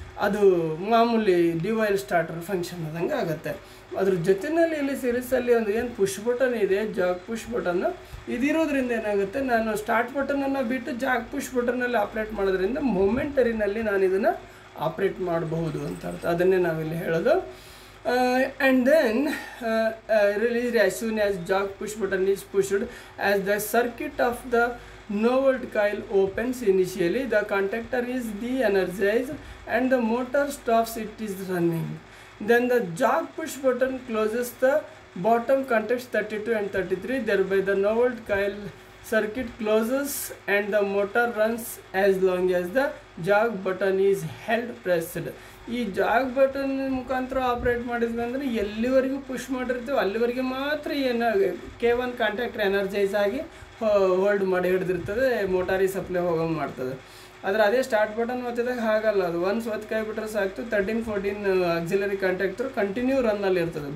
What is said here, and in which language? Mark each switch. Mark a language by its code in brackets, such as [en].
[kn] ಅದು ಮಾಮೂಲಿ ಡಿವೈಲ್ starter function ಆದಂಗೆ ಆಗುತ್ತೆ. ಅದ್ರ ಜೊತೆಯಲ್ಲಿ ಇಲ್ಲಿ ಸೀರೀಸಲ್ಲಿ ಒಂದು ಏನು ಪುಷ್ ಬಟನ್ ಇದೆ, ಜಾಗ್ ಪುಷ್ ಬಟನ್ನು, ಇದಿರೋದ್ರಿಂದ ಏನಾಗುತ್ತೆ, ನಾನು ಸ್ಟಾರ್ಟ್ ಬಟನನ್ನು ಬಿಟ್ಟು ಜಾಗ್ ಪುಷ್ ಬಟನ್ನಲ್ಲಿ ಆಪ್ರೇಟ್ ಮಾಡೋದ್ರಿಂದ ಮೊಮೆಂಟರಿನಲ್ಲಿ ನಾನು ಇದನ್ನು ಆಪ್ರೇಟ್ ಮಾಡಬಹುದು ಅಂತ ಅರ್ಥ. ಅದನ್ನೇ ನಾವಿಲ್ಲಿ ಹೇಳೋದು. [en] And then released as soon as jog push button is pushed, as the circuit of the no volt coil opens initially, the contactor is de-energized and the motor stops, it is running. Then the jog push button closes the bottom contacts 32 and 33, thereby the no volt coil circuit closes and the motor runs as long as the jog button is held pressed. [kn] ಈ ಜಾಗ್ button ಮುಖಾಂತರ operate ಮಾಡಿದ್ವಿ ಅಂದರೆ ಎಲ್ಲಿವರೆಗೂ push ಮಾಡಿರ್ತೀವಿ ಅಲ್ಲಿವರೆಗೆ ಮಾತ್ರ ಏನು K1 contactor energise ಆಗಿ ಹೋಲ್ಡ್ ಮಾಡಿ ಹಿಡಿದಿರ್ತದೆ, ಮೋಟಾರಿಗೆ ಸಪ್ಲೈ ಹೋಗಂಗೆ ಮಾಡ್ತದೆ. ಆದರೆ ಅದೇ ಸ್ಟಾರ್ಟ್ ಬಟನ್ ಒತ್ತಿದಾಗ ಹಾಗಲ್ಲ, ಅದು ಒನ್ಸ್ ಒತ್ತು ಕೈ ಬಿಟ್ಟರೆ ಸಾಕು 13-14 ಆಕ್ಸಿಲರಿ ಕಾಂಟ್ಯಾಕ್ಟರ್ ಕಂಟಿನ್ಯೂ ರನ್ನಲ್ಲಿ ಇರ್ತದೆ.